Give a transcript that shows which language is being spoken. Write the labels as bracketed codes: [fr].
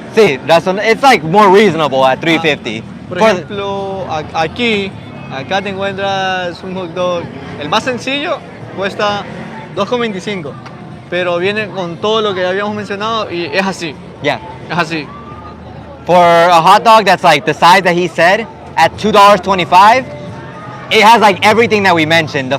[en] Sí, it's like more reasonable at $3.50. [es] Por ejemplo, acá te encuentras un hot dog. El más sencillo cuesta $2.25, pero viene con todo lo que habíamos mencionado y es así. [en] Yeah. [es] Es así. [en] For a hot dog that's like the size that he said, at $2.25, it has like everything that we mentioned.